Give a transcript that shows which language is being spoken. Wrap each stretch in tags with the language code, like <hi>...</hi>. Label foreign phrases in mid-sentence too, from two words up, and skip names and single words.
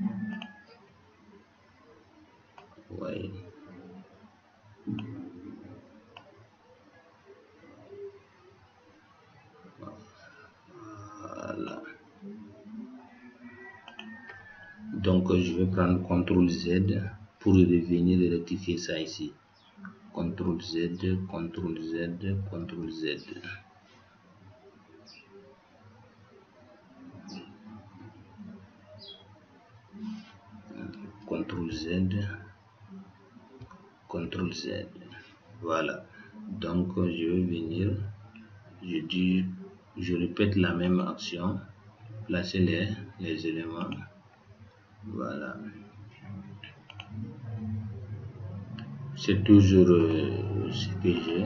<fr>Vous voyez. Voilà. Donc, je vais prendre CTRL Z pour revenir et rectifier ça ici. CTRL Z, CTRL Z, CTRL Z. CTRL Z, CTRL Z. Voilà. Donc, je vais venir, je répète la même action, placer les éléments. Voilà. C'est toujours ce que j'ai.</fr>